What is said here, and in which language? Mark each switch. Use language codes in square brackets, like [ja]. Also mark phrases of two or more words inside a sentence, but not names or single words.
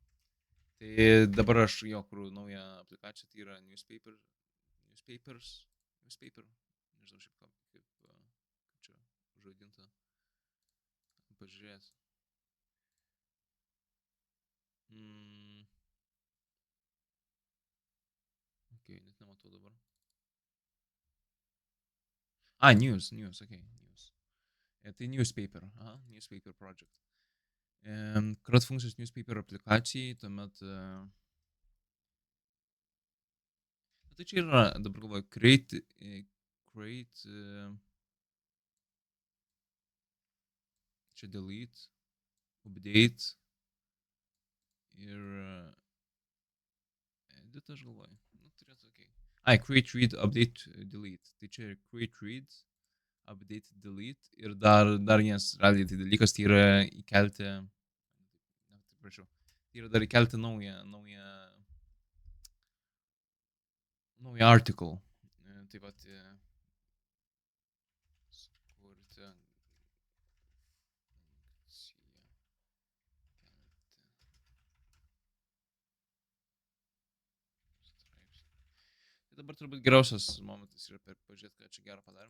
[lt] Tai dabar aš jo kuriu naują aplikaciją, tai yra newspaper, nežinau šiaip kaip čia užaudinta, pažiūrėti. Ok, net nematau dabar. [en] News, ok, news. [lt] Tai newspaper, [en] newspaper project. [lt] CRUD funkcijos newspaper aplikacijai, tuomet tai čia yra, dabar galvoju, create čia delete, update ir edit, aš galvoju. Turėtų, ok. [en] Create, read, update, delete. [lt] Tai čia yra [en] create, read, update, delete [lt] ir dar vienas realiai tai dalykas, tai yra įkelti, tai yra dar įkelti naują article. Taip pat sukurti tai dabar turbūt geriausias momentas yra pažiūrėti, ką čia gerą padarom.